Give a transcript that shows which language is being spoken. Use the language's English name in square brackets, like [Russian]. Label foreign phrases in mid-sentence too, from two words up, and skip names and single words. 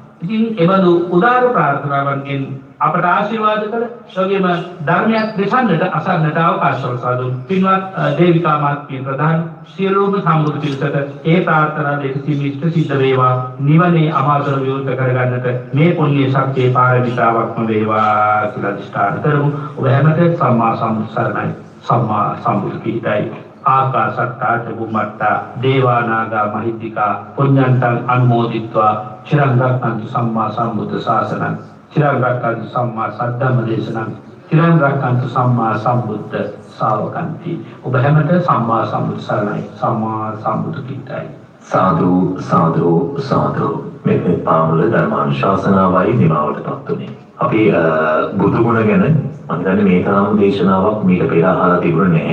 [Sinhala] ඉතින් එබඳු උදාර ප්‍රාර්ථනාවන්ගෙන් අපට ආශිර්වාද කළ වගේම ධර්මයක් දෙසන්නට අසන්නට අවකාශ සලසා දුන් පින්වත් දේවිකා මාත්මිය ප්‍රධාන සියලුම සම්බුදු පිරිසට ඒ ප්‍රාර්ථනා දෙකසින් ඉෂ්ට සිද්ධ වේවා නිවනේ අමාතර විවෘත කරගන්නට මේ පුණ්‍ය ශක්තියේ පාරමිතාවක්ම වේවා කියලා අධිෂ්ඨාන කරමු. ඔබ හැමතෙම සම්මා සම්බුදු සරණයි. සම්මා සම්බුදු කීර්තයි. [Pali] ආකාශත්තා චුම්මත්තා දේවානාගා මහිද්దికා පුඤ්ඤන්තං අනුමෝදිත්වා චිරං රක්ඛන්තු සම්මා සම්බුද්ධ ශාසනං චිරං රක්ඛන්තු සම්මා සද්ධම්ම දේශනං චිරං රක්ඛන්තු සම්මා සම්බුද්ධ ශාවකන්ති. [Sinhala] ඔබ හැමත සම්මා සම්බුදු සරණයි. සම්මා සම්බුදු කීර්තයි. සාදු සාදු සාදු. මේ පාමුල ධර්මානුශාසනාවයි නිමාවටපත් උනේ. අපි බුදු ගුණ ගැන මම හිතන්නේ මේ තරම් දේශනාවක් මීට පෙර අහලා තිබුණේ නැහැ.